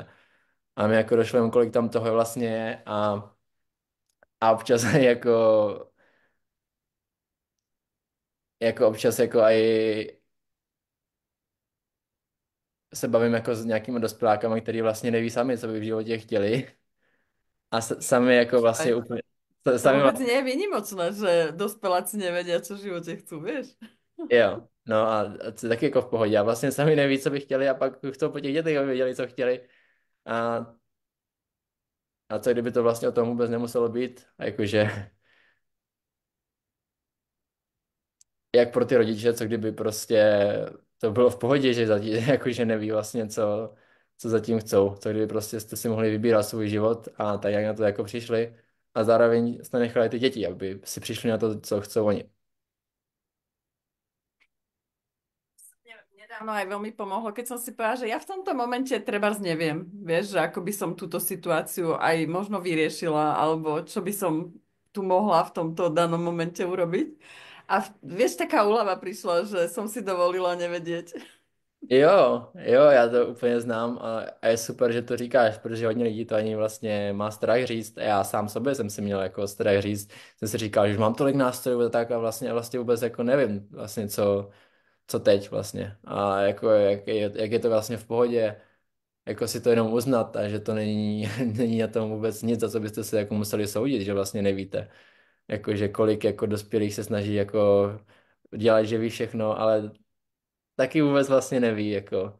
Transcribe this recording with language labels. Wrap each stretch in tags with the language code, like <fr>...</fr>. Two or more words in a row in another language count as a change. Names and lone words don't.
<cs>A mi jako došlo jen, kolik tam toho vlastně je a občas jako občas jako i se bavím jako s nějakými dospělákama, kteří vlastně neví sami, co by v životě chtěli. A sami jako vlastně</cs> <sk>Aj.</sk> <cs>úplně,</cs> <sk>To</sk> <cs>sami</cs> <sk>vôbec nie je výnimočné, že dospeláci nevedia, čo v živote chcú, vieš?</sk> <cs>jo, no a to je taky jako v pohodě. A vlastně sami neví, co by chtěli a pak chcou po těch dětech, aby věděli, co chtěli. A, a co kdyby to vlastně o tom vůbec nemuselo být? A jakože, jak pro ty rodiče, co kdyby prostě to bylo v pohodě, že zatím, jakože neví vlastně, co zatím chcou. Co kdyby prostě jste si mohli vybírat svůj život a tak, jak na to jako přišli. A zároveň jste nechali ty děti, aby si přišli na to, co chcou oni.</cs> <sk>Nedávno aj veľmi pomohlo, keď som si povedala, že ja v tomto momente trebárs neviem, vieš, že ako by som túto situáciu aj možno vyriešila, alebo čo by som tu mohla v tomto danom momente urobiť. A vieš, taká úlava prišla, že som si dovolila nevedieť.</sk> <cs>Jo, jo, já to úplně znám a je super, že to říkáš, protože hodně lidí to ani vlastně má strach říct a já sám sobě jsem si měl jako strach říct, jsem si říkal, že už mám tolik nástrojů a tak a vlastně vůbec jako nevím vlastně co teď vlastně a jako jak je to vlastně v pohodě, jako si to jenom uznat a že to není, není na tom vůbec nic, za co byste se jako museli soudit, že vlastně nevíte, jako že kolik jako dospělých se snaží jako dělat, že ví všechno, ale taky vůbec vlastně neví, jako.</cs>